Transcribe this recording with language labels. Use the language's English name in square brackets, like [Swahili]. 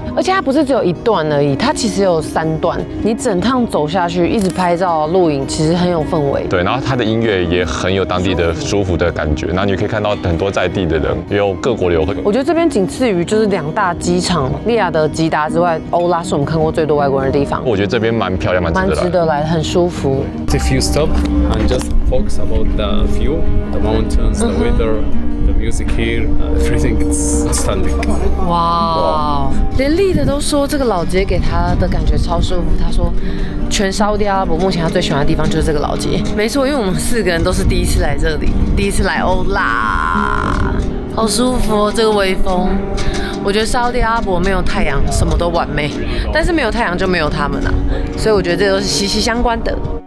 [Chinese] 而且它不是只有一段而已，它其实有3段，你整趟走下去，一直拍照录影，其实很有氛围。对，然后它的音乐也很有当地的舒服的感觉，然后你可以看到很多在地的人，也有各国的游客。我觉得这边仅次于就是2大机场，利雅得、吉达之外，欧拉是我们看过最多外国人的地方。我觉得这边蛮漂亮，蛮值得来，很舒服。 [English] If you stop and just focus about the view, the mountains, the weather, the music here, everything it's outstanding. [Chinese] 哇，连丽的都说这个老街给他的感觉超舒服。他说，全沙烏地阿拉伯目前他最喜欢的地方就是这个老街。没错，因为我们4个人都是第一次来这里，第一次来欧拉，好舒服哦，这个微风。我觉得沙烏地阿拉伯没有太阳什么都完美，但是没有太阳就没有他们啊，所以我觉得这都是息息相关的。